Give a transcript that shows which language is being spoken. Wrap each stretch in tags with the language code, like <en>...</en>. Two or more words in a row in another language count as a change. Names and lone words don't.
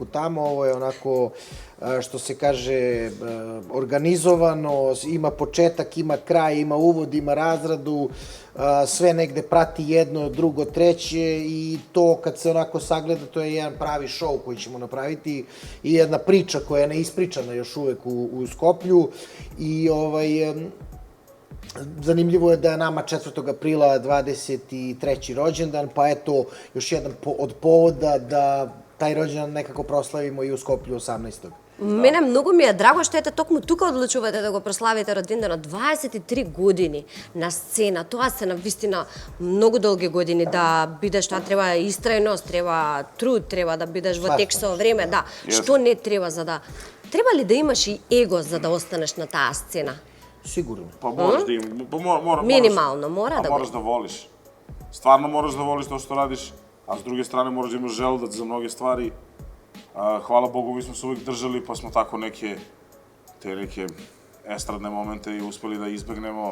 <sr>tamo, ovo je onako što se kaže organizovano, ima početak, ima kraj, ima uvod, ima razradu, sve negde prati jedno, drugo, treće i to kad se onako sagleda to je jedan pravi show koji ćemo napraviti i jedna priča koja je neispričana još uvek u Skoplju i zanimljivo je da je nama 4. aprila 23. rođendan, pa eto još jedan od povoda da taj rođendan nekako proslavimo i u Skoplju 18.</sr> <mk>Мене многу ми е драго што ете токму тука одлучувате да го прославите роденденот. 23 години на сцена. Тоа се навистина многу долги години да бидеш, тоа треба истрајност, треба труд, треба да бидеш во тек со време, да. Што не треба за да... Треба ли да имаш и его за да останеш на таа сцена?</mk> <sr>Sigurno. Pa moraš da imaš. Minimalno, mora da bude. Moraš da voliš. Stvarno moraš da voliš to što radiš, a s druge strane moraš da imaš želudac za mnoge stvari. Hvala Bogu, mi smo se uvijek držali, pa smo tako neke estradne momente i uspeli da izbegnemo.</sr>